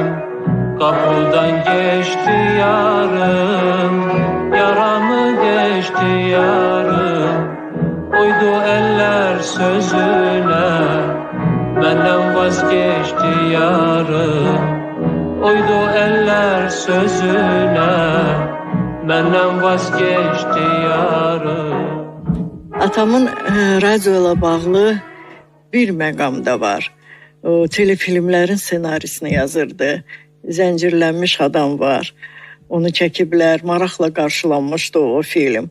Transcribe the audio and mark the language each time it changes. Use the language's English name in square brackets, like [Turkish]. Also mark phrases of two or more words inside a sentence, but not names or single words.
[Turkish] Kapıdan geçti yarım, yaramı deşti yarım. Oydu eller sözüne, benden vazgeçti yarım. Oydu eller sözüne, benden vazgeçti yarım. [Azerbaijani] Atamın radioyla bağlı bir məqam da var. O telefilmlərin ssenarisini yazırdı. Zəncirlənmiş adam var. Onu çəkiblər, maraqla qarşılanmışdı o film.